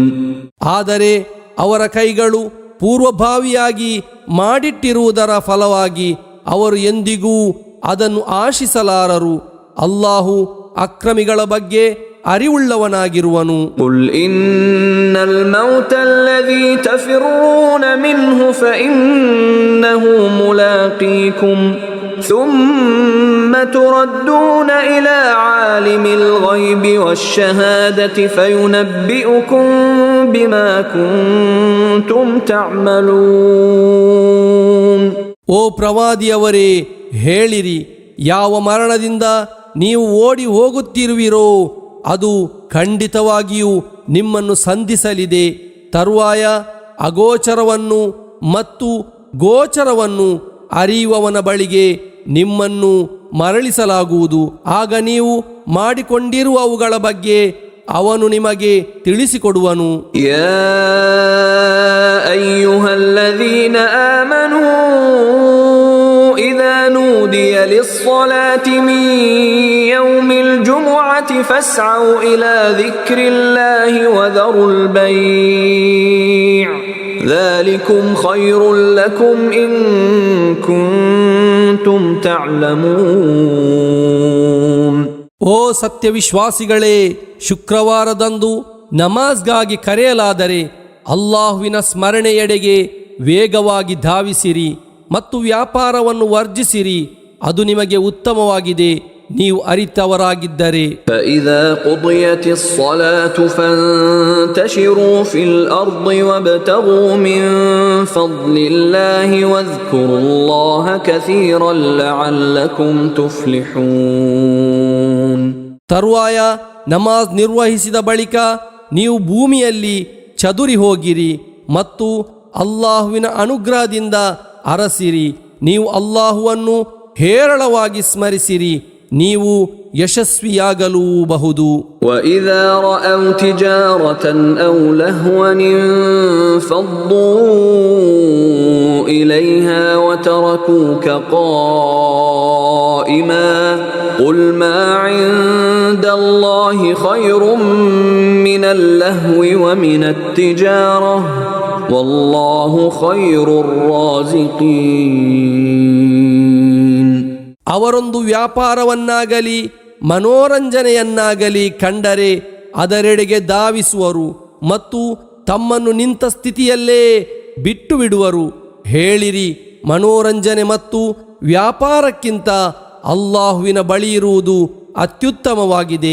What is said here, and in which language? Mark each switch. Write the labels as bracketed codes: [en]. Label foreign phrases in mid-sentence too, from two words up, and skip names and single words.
[kn] ಆದರೆ ಅವರ ಕೈಗಳು ಪೂರ್ವಭಾವಿಯಾಗಿ ಮಾಡಿಟ್ಟಿರುವುದರ ಫಲವಾಗಿ ಅವರು ಎಂದಿಗೂ ಅದನ್ನು ಆಶಿಸಲಾರರು. ಅಲ್ಲಾಹು ಅಕ್ರಮಿಗಳ ಬಗ್ಗೆ ಅರಿವುಳ್ಳವನಾಗಿರುವನು. [ar] قل إن الموت الذي تفرون منه فإنه ملاقيكم ثم تردون إلى عالم الغيب والشهادة فينبئكم بما كنتم تعملون. [kn] ಓ ಪ್ರವಾದಿಯವರೇ, ಹೇಳಿರಿ, ಯಾವ ಮರಣದಿಂದ ನೀವು ಓಡಿ ಹೋಗುತ್ತಿರುವಿರೋ ಅದು ಖಂಡಿತವಾಗಿಯೂ ನಿಮ್ಮನ್ನು ಸಂಧಿಸಲಿದೆ. ತರುವಾಯ ಅಗೋಚರವನ್ನು ಮತ್ತು ಗೋಚರವನ್ನು ಅರಿಯುವವನ ಬಳಿಗೆ ನಿಮ್ಮನ್ನು ಮರಳಿಸಲಾಗುವುದು. ಆಗ ನೀವು ಮಾಡಿಕೊಂಡಿರುವವುಗಳ ಬಗ್ಗೆ ಅವನು ನಿಮಗೆ ತಿಳಿಸಿಕೊಡುವನು. [ar] يا أيها الذين آمنوا الصلاة من يوم الجمعة فاسعوا إلى ذكر الله وذروا البيع ذلكم خير لكم إن كنتم تعلمون. [kn] ಓ ಸತ್ಯವಿಶ್ವಾಸಿಗಳೇ, ಶುಕ್ರವಾರದಂದು ನಮಾಜ್ಗಾಗಿ ಕರೆಯಲಾದರೆ ಅಲ್ಲಾಹುವಿನ ಸ್ಮರಣೆಯೆಡೆಗೆ ವೇಗವಾಗಿ ಧಾವಿಸಿರಿ ಮತ್ತು ವ್ಯಾಪಾರವನ್ನು ವರ್ಜಿಸಿರಿ, ಅದು ನಿಮಗೆ ಉತ್ತಮವಾಗಿದೆ ನೀವು ಅರಿತವರಾಗಿದ್ದರೆ. [ar] فإذا قضيت الصلاة فانتشروا في الأرض وابتغوا من فضل الله واذكروا الله كثيرا لعلكم تفلحون. [kn] ತರುವಾಯ ನಮಾಜ್ ನಿರ್ವಹಿಸಿದ ಬಳಿಕ ನೀವು ಭೂಮಿಯಲ್ಲಿ ಚದುರಿ ಹೋಗಿರಿ ಮತ್ತು ಅಲ್ಲಾಹುವಿನ ಅನುಗ್ರಹದಿಂದ ಅರಸಿರಿ, ನೀವು ಅಲ್ಲಾಹುವನ್ನು ಹೇರಳವಾಗಿ ಸ್ಮರಿಸಿರಿ, ನೀವು ಯಶಸ್ವಿಯಾಗಲೂಬಹುದು. [ar] وإذا رأوا تجارة أو لهوا انفضوا إليها وتركوك قائما قل ما عند الله خير من اللهو ومن التجارة والله خير الرازقين. [kn] ಅವರೊಂದು ವ್ಯಾಪಾರವನ್ನಾಗಲಿ ಮನೋರಂಜನೆಯನ್ನಾಗಲಿ ಕಂಡರೆ ಅದರೆಡೆಗೆ ಧಾವಿಸುವರು ಮತ್ತು ತಮ್ಮನ್ನು ನಿಂತ ಸ್ಥಿತಿಯಲ್ಲೇ ಬಿಟ್ಟು ಬಿಡುವರು. ಹೇಳಿರಿ, ಮನೋರಂಜನೆ ಮತ್ತು ವ್ಯಾಪಾರಕ್ಕಿಂತ ಅಲ್ಲಾಹುವಿನ ಬಳಿ ಇರುವುದು ಅತ್ಯುತ್ತಮವಾಗಿದೆ.